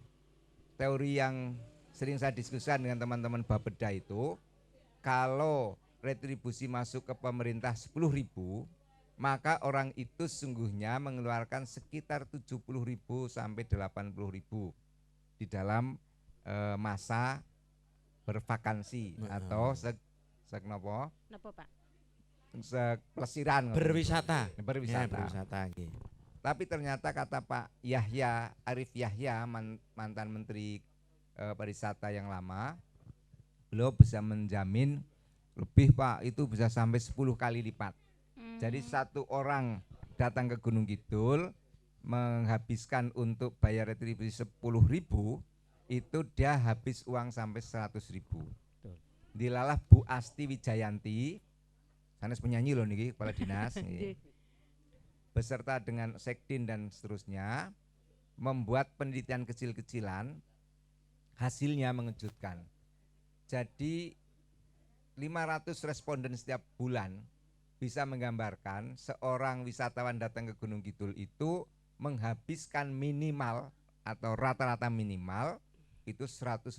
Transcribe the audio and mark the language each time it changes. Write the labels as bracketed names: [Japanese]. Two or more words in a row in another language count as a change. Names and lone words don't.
[Indonesian] Teori yang sering saya diskusikan dengan teman-teman Bapeda itu, kalau retribusi masuk ke pemerintah 10.000, maka orang itu sesungguhnya mengeluarkan sekitar 70.000 sampai 80.000 di dalam masa bervakansi atau napa? Napa Pak? Pelesiran Berwisata. Ya, berwisata. berwisata nggih. Tapi ternyata kata Pak Yahya Arif Yahya mantan Menteri Pariwisata yang lama, beliau bisa menjamin lebih Pak, itu bisa sampai 10 kali lipat. Jadi satu orang datang ke Gunung Kidul menghabiskan untuk bayar retribusi 10.000, itu dia habis uang sampai 100.000. Dilalah Bu Asti Wijayanti, [Javanese] sanes penyanyi loh niki, [Indonesian] kepala dinas, nggih. Beserta dengan sekdin dan seterusnya membuat penelitian kecil-kecilan, hasilnya mengejutkan. Jadi 500 responden setiap bulan bisa menggambarkan seorang wisatawan datang ke Gunung Kidul itu menghabiskan minimal atau rata-rata minimal itu 150.000.